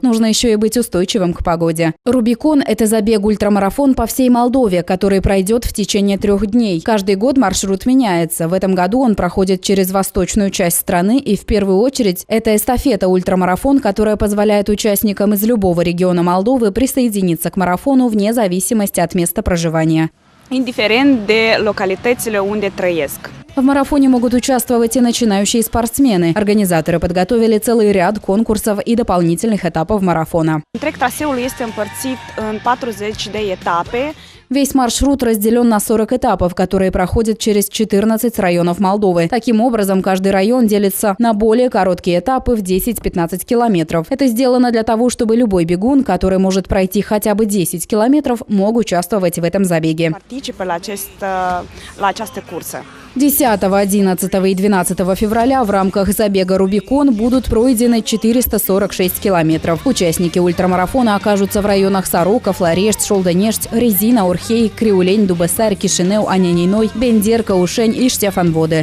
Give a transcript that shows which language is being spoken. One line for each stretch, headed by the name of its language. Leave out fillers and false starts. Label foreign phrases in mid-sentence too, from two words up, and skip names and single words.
Russian: Нужно еще и быть устойчивым к погоде. «Рубикон» – это забег-ультрамарафон по всей Молдове, который пройдет в течение 3 дней. Каждый год маршрут меняется. В этом году он проходит через восточную часть страны, и в первую очередь это эстафета-ультрамарафон, которая позволяет участникам из любого региона Молдовы присоединиться к марафону вне зависимости от места проживания.
Romanian: Indiferent de localitățile unde trăiesc.
Russian: В марафоне могут участвовать и начинающие спортсмены. Организаторы подготовили целый ряд конкурсов и дополнительных этапов марафона.
Romanian: Întreg traseul este împărțit în 40 de etape.
Russian: Весь маршрут разделен на 40 этапов, которые проходят через 14 районов Молдовы. Таким образом, каждый район делится на более короткие этапы в 10-15 километров. Это сделано для того, чтобы любой бегун, который может пройти хотя бы 10 километров, мог участвовать в этом забеге.
Romanian: Participă la această cursă.
Russian: 10, 11 и 12 февраля в рамках забега «Рубикон» будут пройдены 446 километров. Участники ультрамарафона окажутся в районах Сорока, Флорешт, Шолденешт, Резина, Орхей, Криулень, Дубесарь, Кишинев, Аняниной, Бендер, Каушень и Штефанводе.